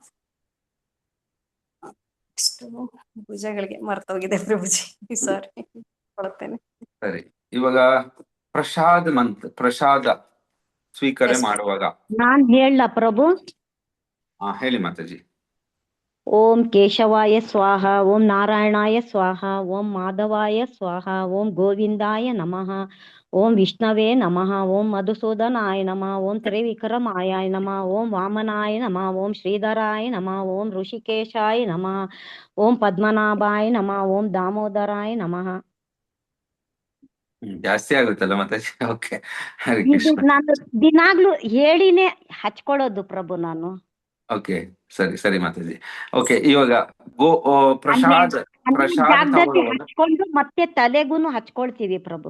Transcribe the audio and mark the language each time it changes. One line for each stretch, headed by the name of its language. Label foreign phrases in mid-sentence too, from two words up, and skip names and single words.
Kannada: ಇಷ್ಟು ಭುಜಗಳಿಗೆ ಮರ್ತೋಗಿದೆ ಪ್ರಭುಜಿ, ಸಾರಿ ಕೊಡುತ್ತೇನೆ. ಸರಿ ಇವಾಗ ಪ್ರಸಾದ ಸ್ವೀಕಾರ ಮಾಡುವಾಗ ನಾನ್ ಹೇಳ ಪ್ರಭು. ಹೇಳಿ ಮಾತಾಜಿ.
Sanskrit: ಓಂ ಕೇಶವಾಯ ಸ್ವಾಹ, ಓಂ ನಾರಾಯಣಾಯ ಸ್ವಾಹ, ಓಂ ಮಾಧವಾಯ ಸ್ವಾಹ, ಓಂ ಗೋವಿಂದಾಯ ನಮಃ, ಓಂ ವಿಷ್ಣವೇ ನಮಃ, ಓಂ ಮಧುಸೂದನಾಯ ನಮಃ, ಓಂ ತ್ರಿವಿಕ್ರಮಾಯ ನಮಃ, ಓಂ ವಾಮನಾಯ ನಮಃ, ಓಂ ಶ್ರೀಧರಾಯ ನಮಃ, ಓಂ ಋಷಿಕೇಶಾಯ ನಮಃ, ಓಂ ಪದ್ಮನಾಭಾಯ ನಮಃ, ಓಂ ದಾಮೋದರಾಯ ನಮಃ.
Kannada: ಜಾಸ್ತಿ ಆಗುತ್ತಲ್ಲ ಮಾತಾಜಿ. ಓಕೆ ಹರಿ ಇದು ಕೃಷ್ಣ. ನಾನು ದಿನಾಗ್ಲೂ ಹೇಳಿನೇ ಹಚ್ಕೊಳ್ಳೋದು ಪ್ರಭು ನಾನು. ಓಕೆ ಸರಿ ಸರಿ ಮಾತಾಜಿ. ಓಕೆ ಇವಾಗ ಪ್ರಸಾದ್ ಜಾಗದಲ್ಲಿ ತಗೊಳ್ಳುವಾಗ ಹಚ್ಕೊಂಡು ಮತ್ತೆ ತಲೆಗೂನು ಹಚ್ಕೊಳ್ತೀವಿ ಪ್ರಭು.